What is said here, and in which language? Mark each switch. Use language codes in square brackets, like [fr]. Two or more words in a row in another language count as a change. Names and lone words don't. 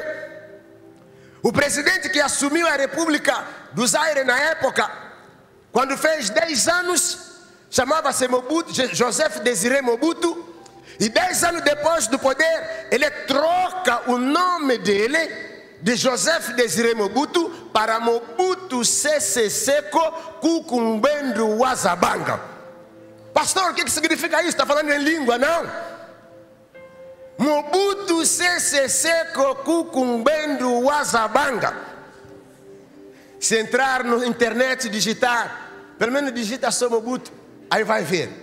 [pt] O presidente que assumiu a República do Zaire na época, quando fez 10 anos, chamava-se Mobutu, Joseph Désiré Mobutu. E 10 anos depois do poder, ele troca o nome dele, de Joseph Désiré Mobutu, para Mobutu Sese Seko Kukumbendo Wazabanga. Pastor, o que significa isso? Está falando em língua, não? Mobutu Sese Seko Kukumbendo Wazabanga. Se entrar na internet e digitar, pelo menos digita só Mobutu, aí vai ver.